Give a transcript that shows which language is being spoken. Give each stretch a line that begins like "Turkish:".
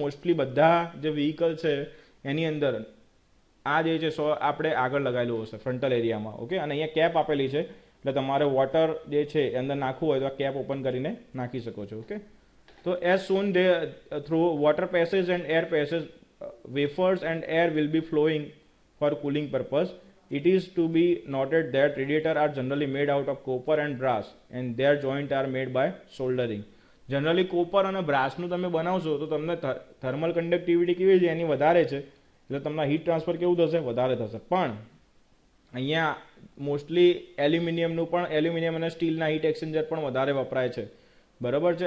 Gujarati: Mostly બધા જે vehicle છે એની અંદર આ જે છે આપણે આગળ લગાવેલું હશે ફ્રન્ટલ એરિયામાં. ઓકે, અને અહીંયા કેપ આપેલી છે એટલે તમારે વોટર જે છે અંદર નાખવું હોય તો આ કેપ ઓપન કરીને નાખી શકો છો.
English: Okay, તો as soon they through water passage and air passage wafers and air will be flowing for cooling purpose. It is to be noted that radiators are generally made out of copper and brass and their joints are made by soldering.
Gujarati: Generally copper અને બ્રાસનું તમે બનાવશો તો તમને thermal conductivity કેવી છે એની વધારે છે એટલે તમને હીટ ટ્રાન્સફર કેવું થશે? વધારે થશે. પણ અહીંયા મોસ્ટલી એલ્યુમિનિયમ અને સ્ટીલના હીટ એક્સચેન્જર પણ વધારે વપરાય છે, બરાબર છે.